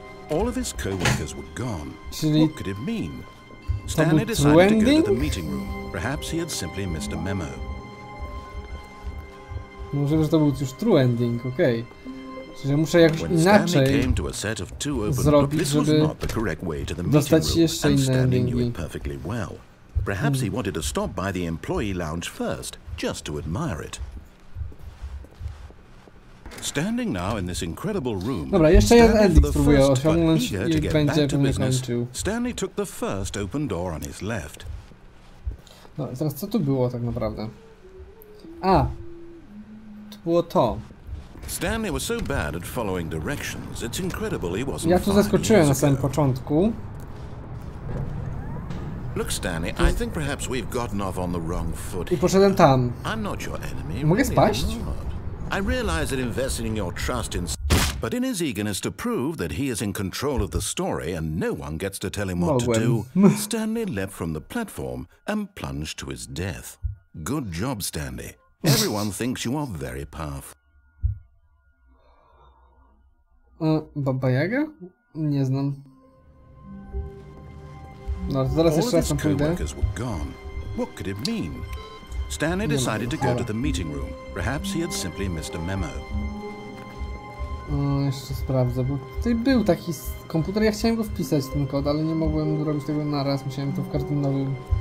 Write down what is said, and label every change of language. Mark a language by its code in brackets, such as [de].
[en] All of his co-workers were gone. [pl] Czyli [en] What could it mean? Stanley decided to go to the meeting room. Perhaps he had simply missed a memo. [pl] Możliwe, że to był już true ending, okej. Czyli muszę jakoś inaczej zrobić, żeby dostać jeszcze inne endingi. [en] Perhaps he wanted to stop by the employee lounge first, just to admire it. Standing now in this incredible room. [pl] Dobra, jeszcze jeden ending spróbuję osiągnąć i będzie pewnie kończył. [en] Stanley took the first open door on his left. [pl] No, teraz co tu było tak naprawdę? A! To było to. [en] Stanley was so bad at following directions, it's incredible he wasn't. [pl] Ja tu zaskoczyłem na samym początku. [en] Look, Stanley, I think perhaps we've gotten off on the wrong foot. [pl] I poszedłem tam. [en] I'm not your enemy. [pl] Mogę spaść? [en] I realize that investing your trust in, but in his eagerness to prove that he is in control of the story and no one gets to tell him what to do, Stanley leapt from the platform and plunged to his death. Good job, Stanley. Everyone thinks you are very powerful. [pl] Baba Jaga? Nie znam. No, zaraz jeszcze raz tam pójdę. [en] What could it mean? Stanley decided to go to the meeting room. Perhaps he had simply missed a memo. [pl] Jeszcze sprawdzę, bo tutaj był taki komputer, ja chciałem go wpisać ten kod, ale nie mogłem zrobić tego naraz, musiałem to w każdym nowym...